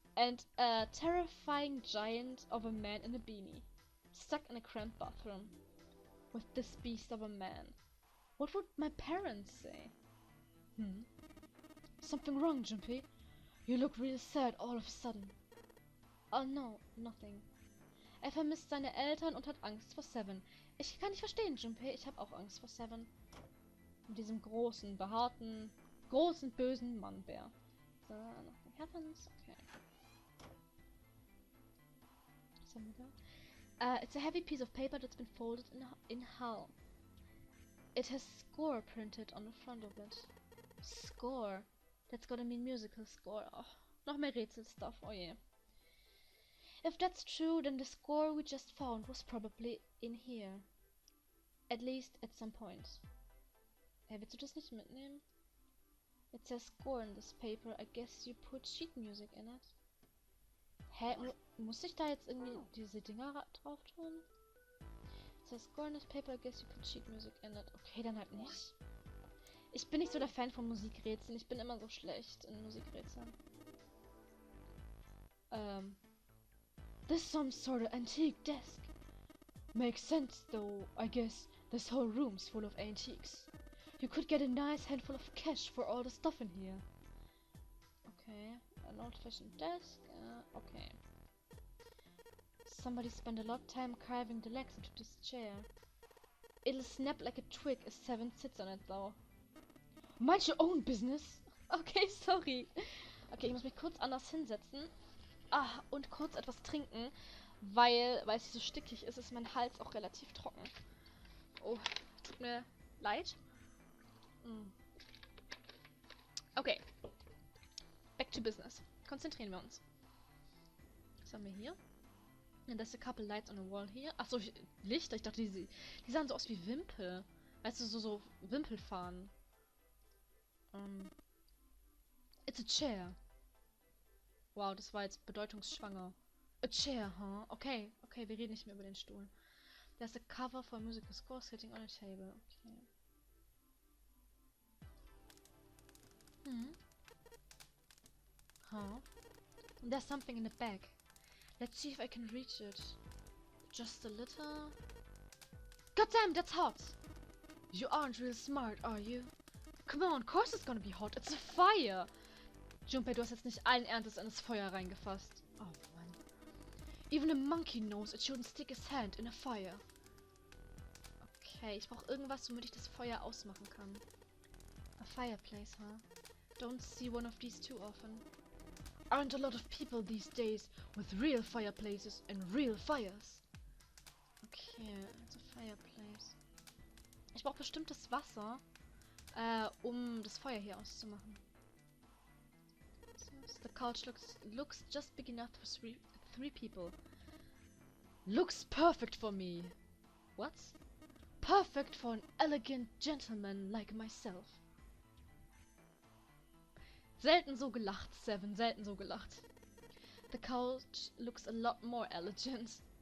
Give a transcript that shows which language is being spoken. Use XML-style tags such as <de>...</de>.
<en>And a terrifying giant of a man in a beanie. Stuck in a cramped bathroom. With this beast of a man. What would my parents say? Something wrong, Junpei? You look really sad all of a sudden. Oh no, nothing.</en> <de>Er vermisst seine Eltern und hat Angst vor Seven. Ich kann nicht verstehen, Junpei. Ich habe auch Angst vor Seven. Mit diesem großen, behaarten, großen, bösen Mannbär.</de> <en>So, nothing happens. Okay.</en> <de>Was haben wir da?</de> <en>It's a heavy piece of paper that's been folded in half. It has score printed on the front of it. Score? That's gotta mean musical score.</en> <de>Oh, noch mehr Rätselstuff. Oh je.</de> <en>If that's true, then the score we just found was probably in here. At least at some point.</en> <de>Hey, willst du das nicht mitnehmen?</de> <en>It says score in this paper. I guess you put sheet music in it. Hä?</en> <de>Muss ich da jetzt irgendwie diese Dinger drauf tun?</de> <en>It says score in this paper. I guess you put sheet music in it.</en> <de>Okay, dann halt nicht. Ich bin nicht so der Fan von Musikrätseln. Ich bin immer so schlecht in Musikrätseln.</de> <en>This is some sort of antique desk. Makes sense though, I guess. This whole room's full of antiques. You could get a nice handful of cash for all the stuff in here. Okay, an old-fashioned desk. Okay. Somebody spent a lot of time carving the legs into this chair. It'll snap like a twig if Seven sits on it though. Mind your own business. Okay, sorry.</en> <de>Okay, ich muss mich kurz anders hinsetzen. Ah, und kurz etwas trinken, weil es hier so stickig ist, ist mein Hals auch relativ trocken. Oh, tut mir leid. Okay.</de> <en>Back to business.</en> <de>Konzentrieren wir uns. Was haben wir hier?</de> <en>And there's a couple lights on the wall here.</en> <de>Achso, Lichter. Ich dachte, die sahen so aus wie Wimpel. Weißt du, so Wimpelfahnen.</de> <en>It's a chair.</en> <de>Wow, das war jetzt bedeutungsschwanger.</de> <en>A chair, huh?</en> <de>Okay, wir reden nicht mehr über den Stuhl.</de> <en>There's a cover for a musical score sitting on a table. Okay. Huh? There's something in the bag. Let's see if I can reach it. Just a little... Goddamn, that's hot! You aren't real smart, are you? Come on, of course it's gonna be hot. It's a fire!</en> <de>Junpei, du hast jetzt nicht allen Ernstes in das Feuer reingefasst. Oh Mann.</de> <en>Even a monkey knows it shouldn't stick his hand in a fire.</en> <de>Okay, ich brauche irgendwas, womit ich das Feuer ausmachen kann.</de> <en>A fireplace, huh? Don't see one of these too often. Aren't a lot of people these days with real fireplaces and real fires? Okay, it's a fireplace.</en> <de>Ich brauche bestimmtes Wasser, um das Feuer hier auszumachen.</de> <en>The couch looks just big enough for three people. Looks perfect for me. What? Perfect for an elegant gentleman like myself.</en> <de>Selten so gelacht, Seven. Selten so gelacht.</de> <en>The couch looks a lot more elegant.</en>